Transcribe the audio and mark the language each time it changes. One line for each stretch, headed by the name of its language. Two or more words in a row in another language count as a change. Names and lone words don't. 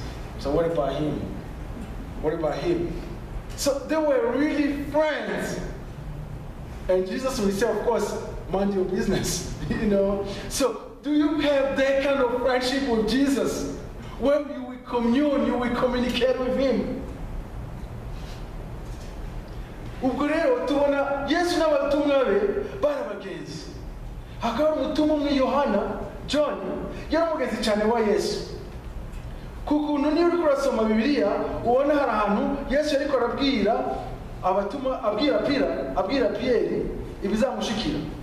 English: So what about him? What about him? So they were really friends. And Jesus will say, of course, mind your business, So do you have that kind of friendship with Jesus? When you will commune, you will communicate with him.
Rundi: Ubwo rero tubona Yesu n'abatumwa be bari abagenzi. Hakaba umutumwa umwe Yohana, John, yari umugenzi cyane wa Yesu. Kukuntu niyo uriko urasoma Bibiliya, ubona hari ahantu Yesu yariko arabwira abatumwa, abwira Pierre ibizamushikira.